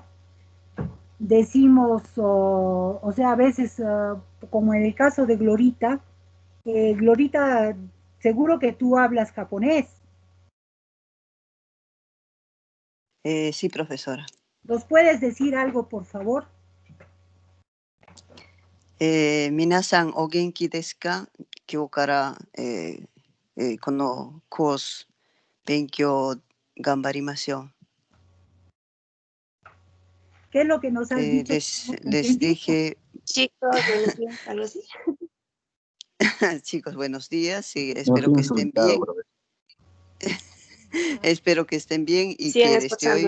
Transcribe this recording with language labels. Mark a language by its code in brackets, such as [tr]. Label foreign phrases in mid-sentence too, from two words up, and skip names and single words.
[es] Decimos, o sea, a veces, como en el caso de Glorita, Glorita, seguro que tú hablas japonés. Sí, profesora. ¿Nos puedes decir algo, por favor? [ja] 皆さん、お元気ですか? 今日から、このコース、勉強頑張りましょう. [es] ¿Qué es lo que nos has dicho? Les dije, Chicos, buenos días, algo así. chicos, buenos días, sí, espero que estén bien. Espero que estén bien y Sigan que desde hoy